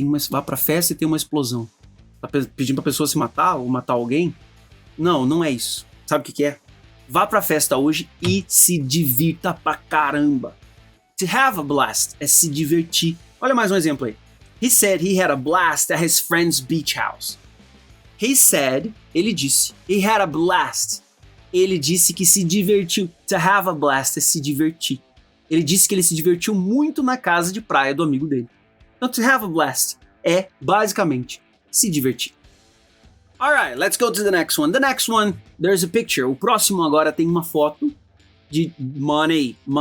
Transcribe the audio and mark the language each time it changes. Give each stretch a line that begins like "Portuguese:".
Portuguese: Vá pra festa e tem uma explosão. Tá pedindo pra pessoa se matar ou matar alguém? Não é isso. Sabe o que é? Vá pra festa hoje e se divirta pra caramba.
English: To have a blast
Portuguese: é se divertir. Olha mais um exemplo aí.
English: He said he had a blast at his friend's beach house. He said,
Portuguese: ele disse,
English: he had a blast.
Portuguese: Ele disse que se divertiu. To have a blast é se divertir. Ele disse que ele se divertiu muito na casa de praia do amigo dele. Então, to have a blast é, basicamente, se divertir.
English: Alright, let's go to the next one. The next one, there's a picture.
Portuguese: O próximo agora tem uma foto de money.